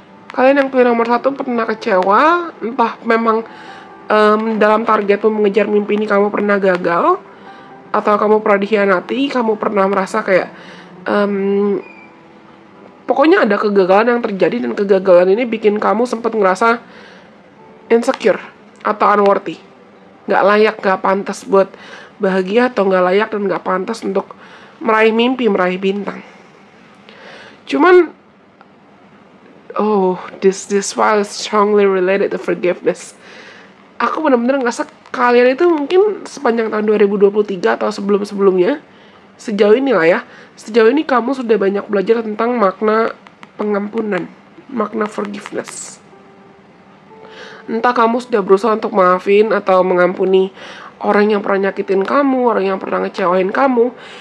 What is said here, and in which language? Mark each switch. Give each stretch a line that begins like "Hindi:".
Indonesian: Kalian yang pilih nomor 1 pernah kecewa, entah memang dalam targetmu mengejar mimpi ini kamu pernah gagal, atau kamu pernah dikhianati, kamu pernah merasa kayak pokoknya ada kegagalan yang terjadi, dan kegagalan ini bikin kamu sempat ngerasa insecure atau unworthy, gak layak, gak pantas buat bahagia, atau gak layak dan gak pantas untuk meraih mimpi, meraih bintang.
English: Cuman this file is strongly related to forgiveness.
Indonesian: Aku benar-benar ngerasa kalian itu mungkin sepanjang tahun 2023 atau sebelum-sebelumnya, sejauh ini lah ya, sejauh ini kamu sudah banyak belajar tentang makna pengampunan, makna forgiveness. Entah kamu sudah berusaha untuk maafin atau mengampuni orang yang pernah nyakitin kamu, orang yang pernah ngecewain kamu.